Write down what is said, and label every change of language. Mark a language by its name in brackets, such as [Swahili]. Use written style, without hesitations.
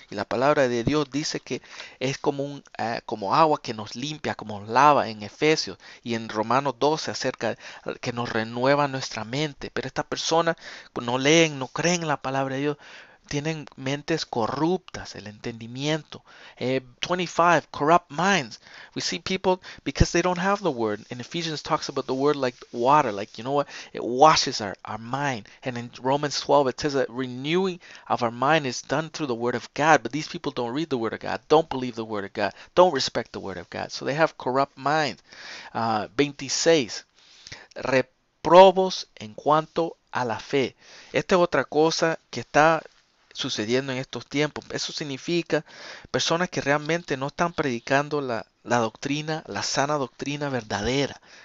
[Spanish] Y la palabra de Dios dice que es como agua que nos limpia, como nos lava en Efesios. Y en Romanos 12 acerca de que nos renueva nuestra mente. Pero estas personas no leen, no creen en la palabra de Dios. Tienen mentes corruptas, el entendimiento. [English] 25, corrupt minds. We see people because they don't have the word. In Ephesians talks about the word like water, like, you know what? It washes our mind. And in Romans 12 it says that renewing of our mind is done through the word of God. But these people don't read the word of God, don't believe the word of God, don't respect the word of God. So they have corrupt minds. [Spanish] 26, reprobos en cuanto a la fe. Esta es otra cosa que está sucediendo en estos tiempos. Eso significa personas que realmente no están predicando la doctrina, la sana doctrina verdadera.